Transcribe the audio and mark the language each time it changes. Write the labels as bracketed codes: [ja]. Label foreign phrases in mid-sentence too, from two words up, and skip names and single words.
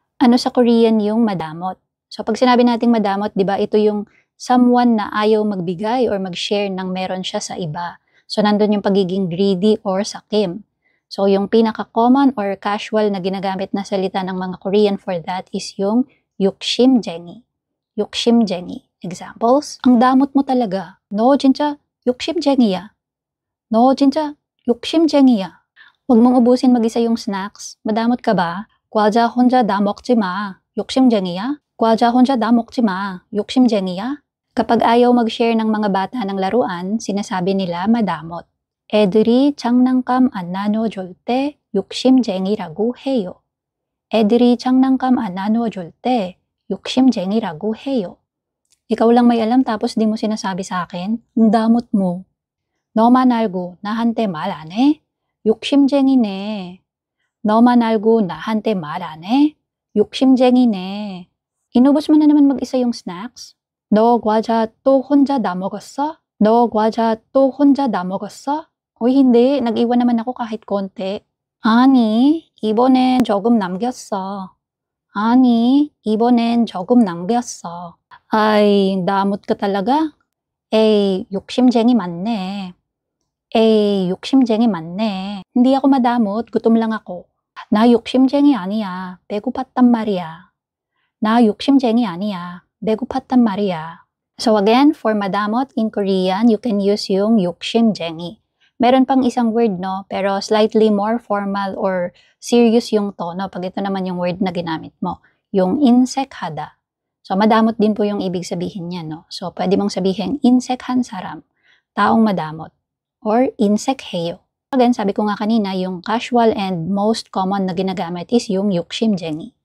[tl] Ano sa Korean yung madamot? So, pag sinabi nating madamot, di ba, ito yung someone na ayaw magbigay or mag-share ng meron siya sa iba. So, nandun yung pagiging greedy or sakim. So, yung pinaka-common or casual na ginagamit na salita ng mga Korean for that is yung 욕심쟁이. [ko] 욕심쟁이. [tl] Examples, ang damot mo talaga. [ko] 너 진짜 욕심쟁이야. 너 진짜 욕심쟁이야. [tl] Huwag mong ubusin mag-isa yung snacks. Madamot ka ba? [ko] 과자 혼자 다 먹지 마. 욕심쟁이야? 과자 혼자 다 먹지 마. 욕심쟁이야? [tl] Kapag ayaw mag-share ng mga bata ng laruan, sinasabi nila madamot. [ko] 애들이 장난감 안 나눠줄 때 욕심쟁이라고 해요. 애들이 장난감 안 나눠줄 때 욕심쟁이라고 해요. [tl] Ikaw lang may alam tapos di mo sinasabi sa akin? Ang damot mo. [ko] 너만 알고 나한테 말 안 해? 욕심쟁이네. 너만 알고 나한테 말 안 해? 욕심쟁이네. [tl] Inubos mo na naman mag-isa yung snacks? [ko] 너 과자 또 혼자 다 먹었어? 너 과자 또 혼자 다 먹었어? [tl] Uy, hindi. Nag-iwan naman ako kahit konti. [ko] 아니, 이번엔 조금 남겼어. 아니, 이번엔 조금 남겼어. [tl] Ay, damot ka talaga. [ko] 에이, 욕심쟁이 맞네. 에이, 욕심쟁이 맞네. [tl] Hindi ako madamot, gutom lang ako. [ko] 나 욕심쟁이 아니야. 배고팠단 말이야. 나 욕심쟁이 아니야. 배고팠단 말이야. [en] So again, for madamot in Korean, you can use yung 욕심쟁이. [tl] Meron pang isang word, no? Pero [en] slightly more formal or serious [tl] yung tono pag ito naman yung word na ginamit mo. Yung insek하다. So madamot din po yung ibig sabihin niya, no? So pwede mong sabihin [ko] 인색한 사람, [tl] taong madamot. Or insek해요. Again, sabi ko nga kanina, yung [en] casual and most common [tl] na ginagamit is yung 욕심쟁이.